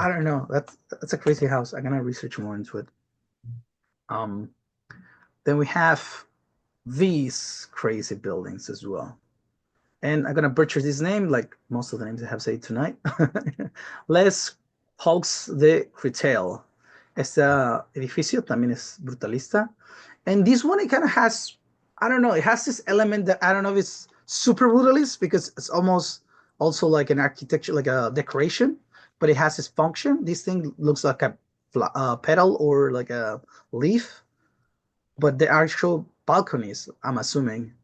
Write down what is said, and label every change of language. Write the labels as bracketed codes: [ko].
[en] I don't know. That's a crazy house. I'm gonna research more into it. Um, then we have these crazy buildings as well. And I'm gonna butcher this name, like most of the names I have said tonight. Les Hawks de Critel. [es] Este edificio también es brutalista. [en] And this one, it kind of has, I don't know, it has this element that I don't know if it's super brutalist because it's almost also like an architecture, like a decoration, but it has its function. This thing looks like a petal or like a leaf, but the actual balconies, I'm assuming.